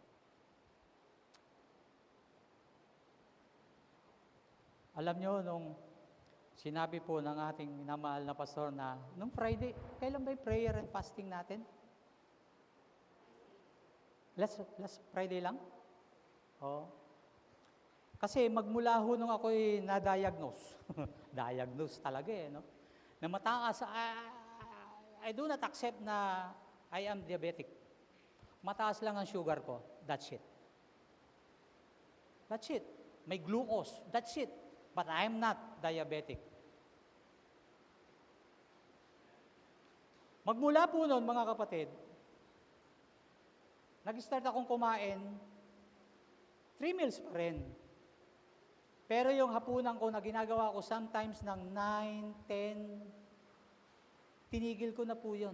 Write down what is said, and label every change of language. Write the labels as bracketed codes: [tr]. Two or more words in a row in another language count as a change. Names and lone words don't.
[tl] Alam nyo, nung sinabi po ng ating minamahal na pastor na, nung Friday, kailan ba yung [en] prayer and fasting [tl] natin? [en] Last Friday lang? [tl] Oh. Kasi magmula ho nung ako'y na-diagnose. Diagnose talaga no? Na mataas, [en] I do not accept na I am diabetic. [tl] Mataas lang ang sugar ko. [en] That's it. That's it. May glucose. That's it. But I'm not diabetic. [tl] Magmula po noon, mga kapatid, nag-start akong kumain, 3 meals pa rin. Pero yung hapunan ko na ginagawa ko sometimes ng 9, 10, tinigil ko na po yun.